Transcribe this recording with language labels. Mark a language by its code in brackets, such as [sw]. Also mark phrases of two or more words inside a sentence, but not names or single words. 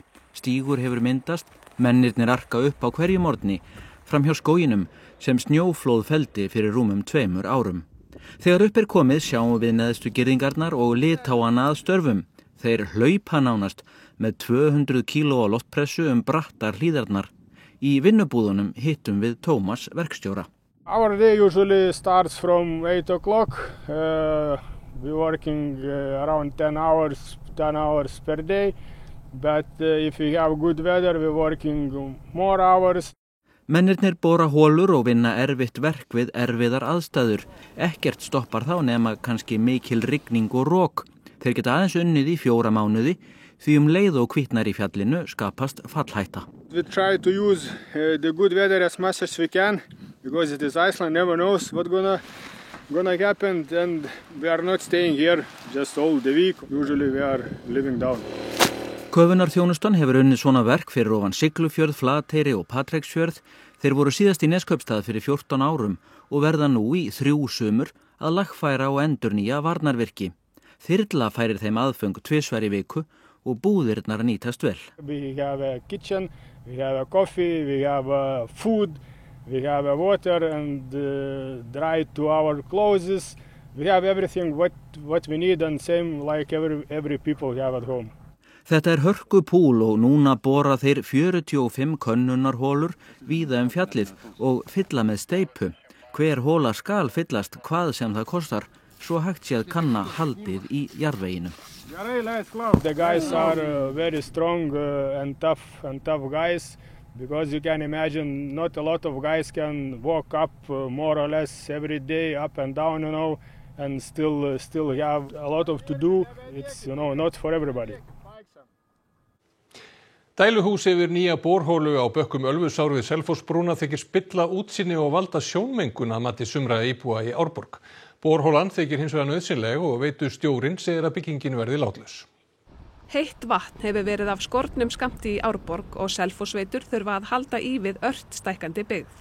[is] Stígur hefur myndast, mennirnir arka upp á hverju morgni fram hjá skóginum sem snjóflóð felldi fyrir rúmum 2 árum. Þegar upp komið sjáum við neðstu girðingarnar og Litáana að störfum. Þeir hlaupa nánast með 200 kíló á loftpressu brattar hlíðarnar. Í vinnubúðunum hittum við Tómas verkstjóra. [en] Our day usually starts from 8 o'clock. We're working around 10 hours per day. But if we have good weather, we're working more hours. [is] Mennirnir bora hólur og vinna erfitt verk við erfiðar aðstæður. Ekkert stoppar þá nema kannski mikil rigning og rok. Þeir geta aðeins unnið í 4 mánuði því leið og hvítnar í fjallinu skapast fallhætta. [en] We try to use the good weather as much as we can because it is Iceland, never knows what's gonna happen, and we are not staying here just all the week. Usually we are living down. [is] Köfunarþjónustan hefur unnið svona verk fyrir ofan Siglufjörð, Flateyri og Patreksfjörð. Þeir voru síðast í Neskaupstað fyrir 14 árum og verða nú í 3 sumur að lagfæra og endurnýja varnarvirki. Þyrla færir þeim aðföng 2 í viku og búðirnar nýtast vel. [en] We have a kitchen, we have a coffee, we have food, we have water and dry to our clothes. We have everything what we need and same like every people have at home. [is] Þetta hörku púl og núna bora þeir 45 könnunarholur víða fjallið og fylla með steypu. Hver hóla skal fyllast hvað sem það kostar, svo hægt sé að kanna haldið í jarðveginum. [en] The guys are very strong and tough guys because you can imagine not a lot of guys can walk up more or less every day up and down, and still have a lot of to do. It's not for everybody. [is] Dæluhús yfir nýja borhólu á bökkum Ölfusár við Selfossbrúna þykir spilla útsýni og valda sjónmengun að mati sumra íbúa í Árborg. Borhólan þykir hins vegar nauðsynleg og veitustjórinn segir að byggingin verði látlaus. Heitt vatn hefur verið af skornum skammti í Árborg og Selfossveitur þurfa að halda í við ört stækkandi byggð.